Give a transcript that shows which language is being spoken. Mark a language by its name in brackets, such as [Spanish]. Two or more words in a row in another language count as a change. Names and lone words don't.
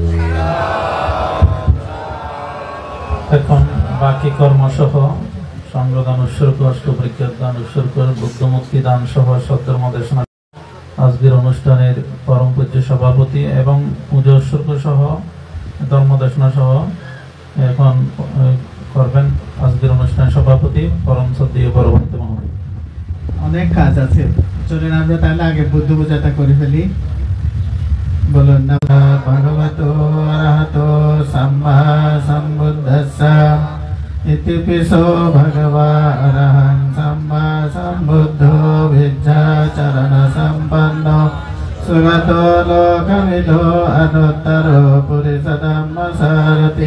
[Bangla] এখন বাকি কর্মসহ সংগ্রহদান উৎসর্গ, অষ্টপরিজ্ঞান উৎসর্গ, বুদ্ধ মুক্তি দান সহ সদ্ধর্ম দেশনা আজকের অনুষ্ঠানের পরম পূজ্য সভাপতি এবং পুজো উৎসর্গ সহ ধর্মদেশনা সহ এখন করবেন আজকের অনুষ্ঠানের সভাপতি পরম শ্রদ্ধেয় পরবর্তী মহোদয়। অনেক কাজ আছে, চলেন আমরা তাহলে আগে বুদ্ধ পূজাটা করে ফেলি। বলুন না [Pali] ভগবতো অরহতো সাম্মা সম্বুদ্ধস্সা ইতিপিসো ভগবা অরহং সাম্মা সম্বুদ্ধো বিদ্যাচরণ সম্পন্নো সুগতো লোকমিদো অনুত্তরো পুরিস ধম্ম সারথি